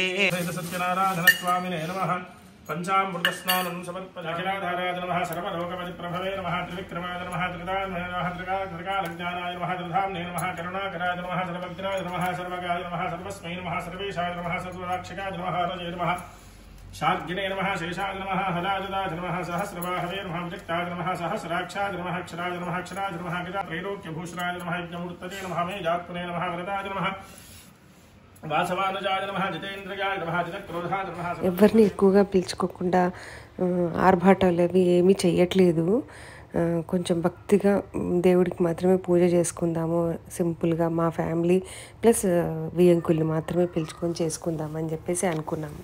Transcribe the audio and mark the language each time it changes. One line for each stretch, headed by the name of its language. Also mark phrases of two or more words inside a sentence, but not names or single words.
Sanskrit: సత్యనారాయణ స్వామినే నమః. పంచామృతస్నానం సమర్పయామి. నమః సర్వలోకపరిప్రభవే నమః. త్రివిక్రమాయ నమః. త్రిదాన్వయ నమః. త్రికాలజ్ఞానాయ నమః. త్రిధామ్నే నమః. కరుణాకరాయ నమః. సర్వజ్ఞాయ నమః. సర్వగాయ నమః. సర్వస్మై నమః. సర్వేశాయ నమః. సర్వరాక్షకాయ నమః. హరజే నమః. शार्गिणे नमः. शेषाय नमः. हलाजदाय नमः. सहस्रबाहवे नमः. विजक्ताय नमः. सहस्राक्षाय नमः. अक्षराय नमः. अक्षराय नमः. त्रैलोक्यभूषणाय नमः. यज्ञमूर्तये नमः. मेजात्मने नमः. वरदाय नमः. వాసవానుజాయ నమః. జితేంద్రియాయ నమః. జితక్రోధాయ నమః.
Telugu: ఎవరిని ఎక్కువగా పిలుచుకోకుండా ఆర్భాటాలు అవి ఏమీ చెయ్యట్లేదు. కొంచెం భక్తిగా దేవుడికి మాత్రమే పూజ చేసుకుందాము, సింపుల్గా మా
English: family plus
Telugu: వియంకుల్ని మాత్రమే పిలుచుకొని చేసుకుందామని చెప్పేసి అనుకున్నాము.